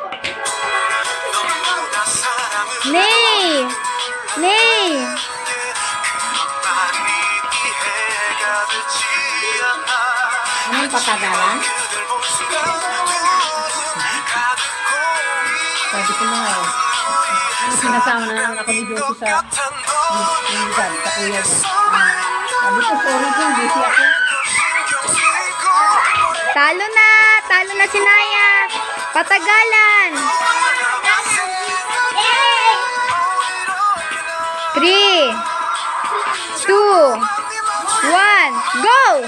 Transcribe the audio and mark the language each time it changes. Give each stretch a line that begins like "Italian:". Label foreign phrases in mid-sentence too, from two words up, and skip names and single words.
Korean: 너무나 사랑을
Filipino: Nay! Nay!
Korean: 말이 이해가 되지 않아
Filipino: Anong patagalan?
Korean: 그댈 볼 수가 가득 고이
Filipino: Sabi ko na nga eh. Sinasama na lang ako ni Josie sa minsan, sa kuya ko. Sabi ko, sorry po, busy ako. Talo na! Talo na si Naya! Patagalan! 3, 2, 1, go!